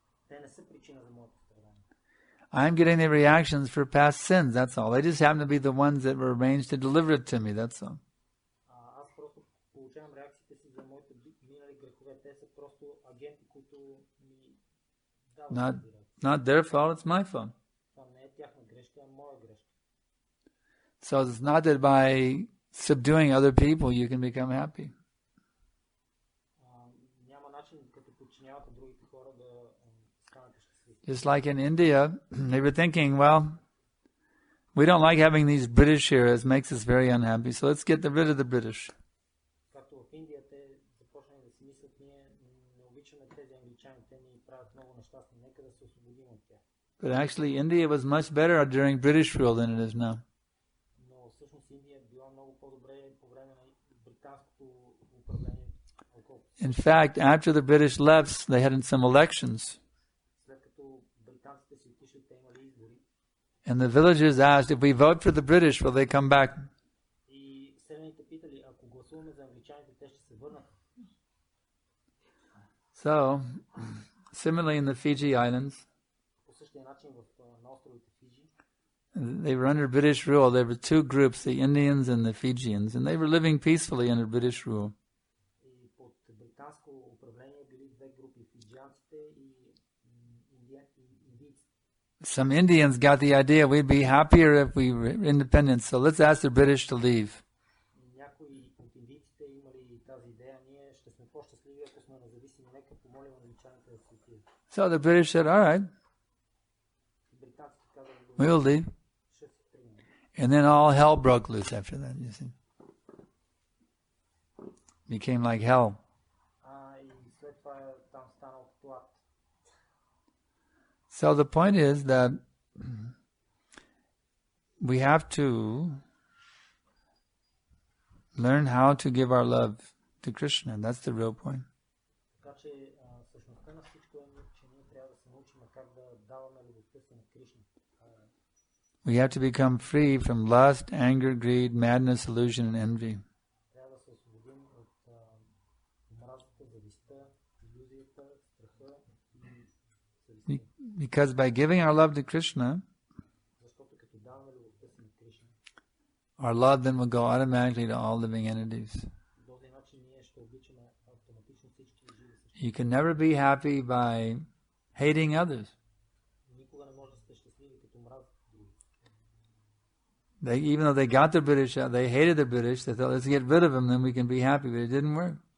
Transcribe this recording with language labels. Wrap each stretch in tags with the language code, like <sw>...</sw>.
<bg>Те не са причина за моето страдание.</bg> <en>I'm getting the reactions for past sins, that's all. They just happen to be the ones that were arranged to deliver it to me, that's all.</en> <bg>Аз просто получавам реакциите си за моите минали грехове. Те са просто агенти, които ми дават.</bg> <en>Not their fault, it's my fault.</en> <bg>Това не е тяхна грешка, а моя грешка.</bg> <en>So it's not that by subduing other people you can become happy.</en> <bg>Няма начин, като подчинявате другите хора, да станете щастливи.</bg> <en>Just like in India, they were thinking, well, we don't like having these British here, it makes us very unhappy, so let's get rid of the British.</en> <bg>Както в Индия, те започнаха да си мислят, ние не обичаме тези англичани, те ни правят много нещастни, нека да се освободим от тях.</bg> <en>But actually, India was much better during British rule than it is now.</en> <bg>Но всъщност Индия била много по-добре по време на британското управление.</bg> <en>In fact, after the British left, they had some elections.</en> <bg>След като британците си отишли, те имали избори.</bg> <en>And the villagers asked, if we vote for the British, will they come back?</en> <bg>И селените питали, ако гласуваме за англичаните, те ще се върнат.</bg> <en>So, similarly in the Fiji Islands,</en> <bg>По същия начин на островите Фиджи,</bg> <en>they were under British rule. There were two groups, the Indians and the Fijians, and they were living peacefully under British rule.</en> <bg>и под британско управление били две групи, фиджианците и индийците.</bg> <en>Some Indians got the idea we'd be happier if we were independent, so let's ask the British to leave.</en> <bg>Някои от индийците имали тази идея, ние ще сме по-щастливи, ако сме независими, нека помолим англичаните да се отидат.</bg> <en>So the British said, all right,</en> <bg>Британците казали,</bg> <en>we'll leave.</en> <bg>ще се тръгнем.</bg> <en>And then all hell broke loose after that, you see. Became like hell.</en> <bg>И след това там станал като ад.</bg> <en>So the point is that we have to learn how to give our love to Krishna. That's the real point.</en> <bg>Така че същността на всичко е, че ние трябва да се научим как да даваме любовта си на Кришна.</bg> <en>We have to become free from lust, anger, greed, madness, illusion, and envy.</en> <bg>Трябва да се освободим от омразата, завистта, илюзията, страха и</bg> <en>Because by giving our love to Krishna,</en> <bg>защото като даваме любовта си на Кришна,</bg> <en>our love then will go automatically to all living entities.</en> <bg>по този начин ние ще обичаме автоматично всички живи същества.</bg> <en>You can never be happy by hating others.</en> <bg>Никога не може да сте щастливи като мразите други.</bg> <en>Even though they got the British out, they hated the British, they thought, let's get rid of them, then we can be happy, but it didn't work.</en>